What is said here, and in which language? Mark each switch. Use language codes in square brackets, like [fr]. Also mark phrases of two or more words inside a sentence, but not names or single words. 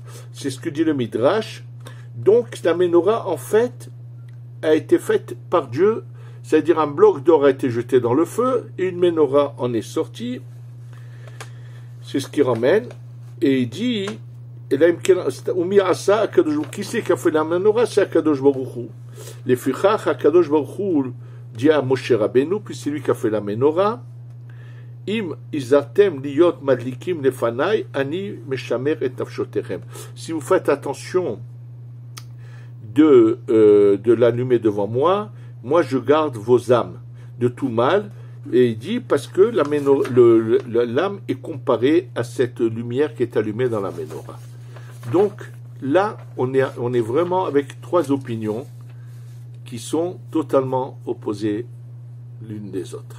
[fr] C'est ce que dit le Midrash. Donc la menorah, en fait, a été faite par Dieu, c'est-à-dire un bloc d'or a été jeté dans le feu, et une menorah en est sortie. C'est ce qu'il ramène. Et il dit, qui c'est qui a fait la menorah? C'est Akadosh Baruch Hu. Les fichach, Akadosh Baruch Hu dit à Moshe Rabbeinu, puis c'est lui qui a fait la menorah. [he] אם נזהרתם להיות מדליקים לפני, אני משמר את נפשותיכם. [fr] Si vous faites attention de l'allumer devant moi, moi je garde vos âmes de tout mal. Et il dit parce que l'âme est comparée à cette lumière qui est allumée dans la menorah. Donc là, on est vraiment avec trois opinions qui sont totalement opposées l'une des autres.